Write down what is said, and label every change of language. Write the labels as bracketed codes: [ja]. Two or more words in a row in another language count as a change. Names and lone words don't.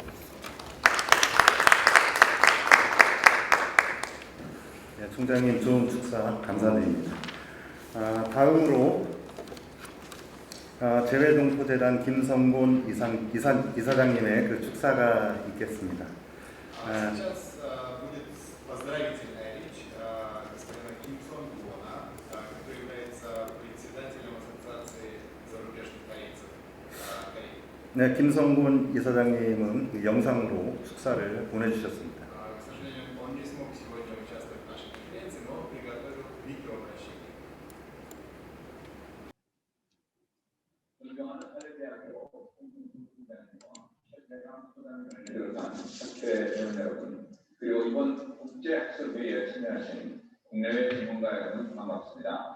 [ko] 네, 총장님 좋은 축사 감사드립니다. 다음으로 재외동포재단 김성곤 이사장님의 그 축사가 있겠습니다. [ru] Сейчас будет поздравительная речь господина Ким Сон Гона, который является председателем Ассоциации зарубежных корейцев Кореи. [ko] 네, 김성곤 이사장님은 그 영상으로 축사를 보내주셨습니다. [ru] К сожалению, он не смог сегодня участвовать в нашей конференции, но приготовил видеообращение. [ko] 존경하는 사회대학교 공동부장님과 최대한 부장님을 비롯한 학회 회원 여러분, 그리고 이번 국제학술회의에 참여하신 국내외 전문가 여러분 반갑습니다.